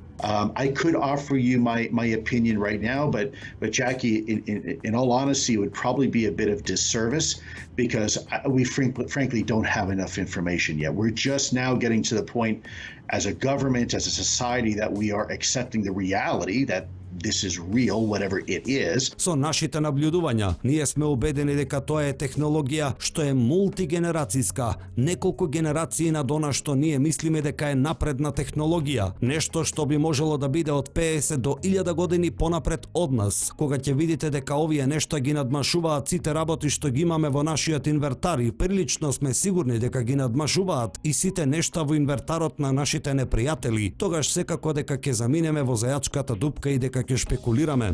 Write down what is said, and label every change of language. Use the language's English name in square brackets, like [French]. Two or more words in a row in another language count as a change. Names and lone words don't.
[English] I could offer you my opinion right now, but Jackie, in all honesty, it would probably be a bit of disservice, because we frankly don't have enough information yet. We're just now getting to the point as a government, as a society, that we are accepting the reality that this is real, whatever it is. [Macedonian] Со нашите наблюдувања, ние сме убедени дека тоа е технологија што е мултигенерацијска, неколку генерации надона што ние мислиме дека е напредна технологија, нешто што би можело да биде од 50 до 1000 години понапред од нас. Кога ќе видите дека овие нешта ги надмашуваат сите работи што ги имаме во нашиот инвертар, и прилично сме сигурни дека ги надмашуваат и сите нешта во инвертарот на нашите непријатели, тогаш секако дека ќе заминеме во зајачката дупка и дека ќе шпекулираме.